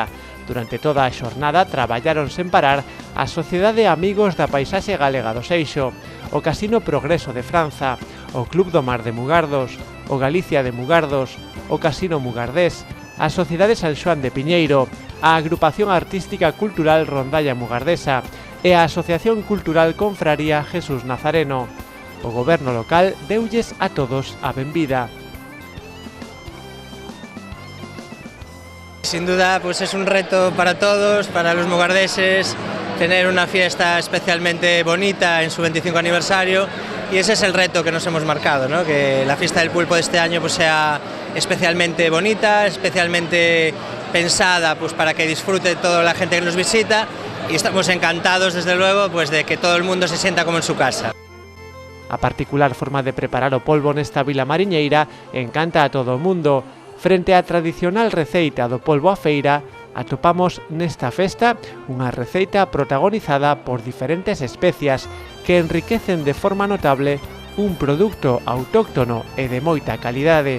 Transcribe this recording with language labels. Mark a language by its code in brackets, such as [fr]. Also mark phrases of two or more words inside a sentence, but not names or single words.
[gl] Durante toda a xornada traballaron sen parar a Sociedade Amigos da Paisaxe Galega do Seixo, o Casino Progreso de Franza, o Club do Mar de Mugardos, o Galicia de Mugardos, o Casino Mugardés, a Sociedade San Xoán de Piñeiro, a Agrupación Artística Cultural Rondalla Mugardesa e a Asociación Cultural Confraría Jesús Nazareno. O goberno local deulles a todos a benvida. [es] Sin duda, pues es un reto para todos, para los mugardeses, tener una fiesta especialmente bonita en su 25 aniversario, y ese es el reto que nos hemos marcado, ¿no? Que la fiesta del pulpo de este año pues sea especialmente bonita, especialmente pensada pues para que disfrute toda la gente que nos visita, y estamos encantados desde luego pues de que todo el mundo se sienta como en su casa. [gl] A particular forma de preparar o polvo nesta vila mariñeira encanta a todo o mundo. Frente á tradicional receita do polvo a feira, atopamos nesta festa unha receita protagonizada por diferentes especias que enriquecen de forma notable un produto autóctono e de moita calidade.